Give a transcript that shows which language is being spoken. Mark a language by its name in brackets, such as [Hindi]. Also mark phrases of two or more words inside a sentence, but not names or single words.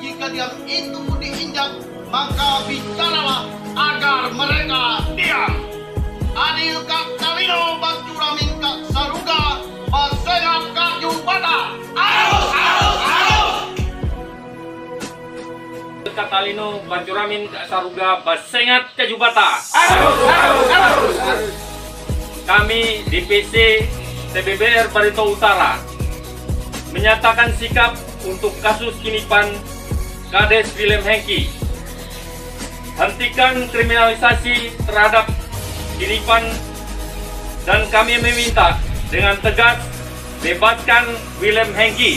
[Indonesian] diam itu diinjak, maka bicaralah agar mereka diam. [Kendayan] Adil Kak Talino Bacuramin Kak Saruga Basengat Kak Jubata. Arus, arus, arus. Katalino Bacuramin Kak Saruga Basengat Kak Jubata. Arus, arus, arus. [Indonesian] Kami DPC TBBR Barito Utara menyatakan sikap untuk kasus kinipan Kades William Hengki. Hentikan kriminalisasi terhadap kinipan dan kami meminta dengan tegas bebaskan William Hengki.